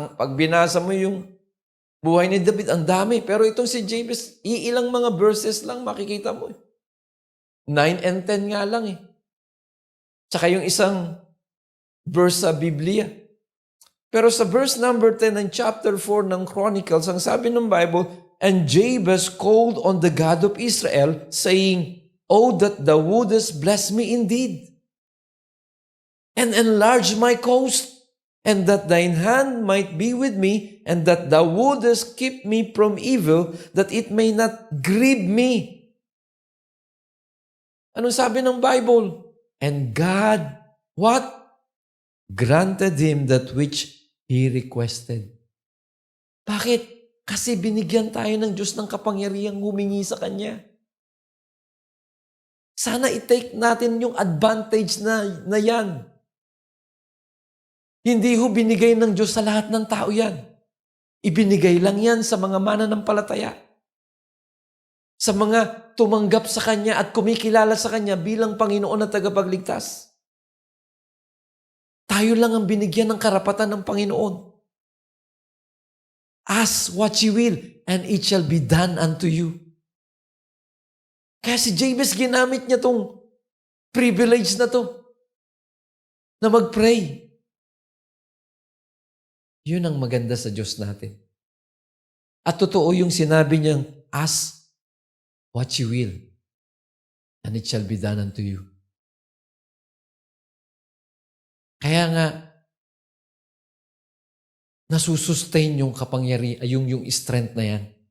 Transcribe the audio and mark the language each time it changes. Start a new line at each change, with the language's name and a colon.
Filipino: Pag binasa mo yung buhay ni David, ang dami. Pero itong si Jabez, iilang mga verses lang makikita mo. 9 and 10 nga lang eh. Tsaka yung isang verse sa Biblia. Pero sa verse number 10 ng chapter 4 ng Chronicles, ang sabi ng Bible,
English: and Jabez called on the God of Israel, saying, oh, that thou wouldest bless me indeed, and enlarge my coast, and that thine hand might be with me, and that thou wouldest keep me from evil, that it may not grieve me.
Filipino: Anong sabi ng Bible?
English: And God, what? Granted him that which he requested.
Filipino: Bakit? Kasi binigyan tayo ng Diyos ng kapangyarihang humingi sa Kanya. Sana i-take natin yung advantage na yan. Hindi ho binigay ng Diyos sa lahat ng tao yan. Ibinigay lang yan sa mga mananampalataya. Sa mga tumanggap sa Kanya at kumikilala sa Kanya bilang Panginoon at tagapagligtas. Tayo lang ang binigyan ng karapatan ng Panginoon.
English: Ask what ye will, and it shall be done unto you.
Filipino: Kaya si Jabez, ginamit niya tong privilege na to, na mag-pray. Yun ang maganda sa Diyos natin. At totoo yung sinabi niyang,
English: ask what ye will, and it shall be done unto you.
Filipino: Kaya nga, nasusustain yung kapangyarihan, yung strength na yan.